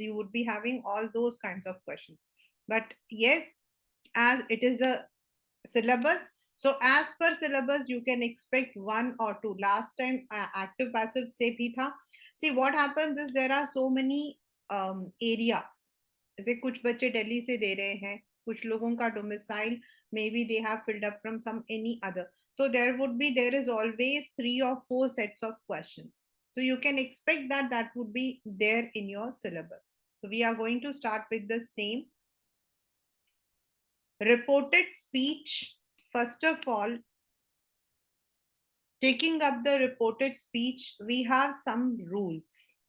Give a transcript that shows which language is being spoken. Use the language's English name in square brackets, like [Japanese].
[English] You would be having all those kinds of questions. But yes, as it is a syllabus, so as per syllabus you can expect one or two. Last time active passive [Hindi] se bhi tha. [English] See what happens is there are so many areas. [Hindi] जैसे कुछ बच्चे दिल्ली से दे रहे हैं, कुछ लोगों का domicile [English] May be they have filled up from some any other. So there is always 3 or 4 sets of questions. So you can expect that that would be there in your syllabus. So we are going to start with the same. Reported speech. First of all, taking up the reported speech, we have some rules.